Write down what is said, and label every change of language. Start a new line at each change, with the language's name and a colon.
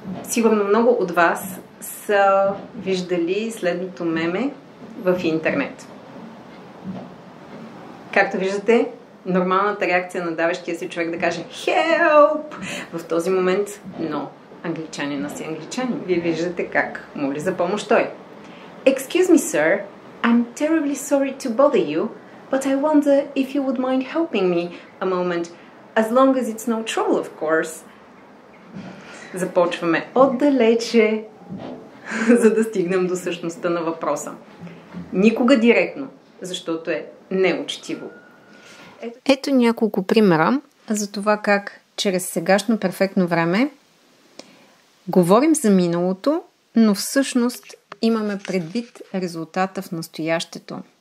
Bulgarian: Сигурно много от вас са виждали следното меме в интернет. Както виждате, нормалната реакция на давещия се човек да каже "Help!" в този момент, но англичанина си англичанин. Вие виждате как моли за помощ той.
English: Excuse me, sir. I'm terribly sorry to bother you, but I wonder if you would mind helping me a moment, as long as it's no trouble, of course.
Bulgarian: Започваме отдалече, за да стигнем до същността на въпроса. Никога директно, защото е неучтиво. Ето няколко примера за това как чрез сегашно перфектно време говорим за миналото, но всъщност имаме предвид резултата в настоящето.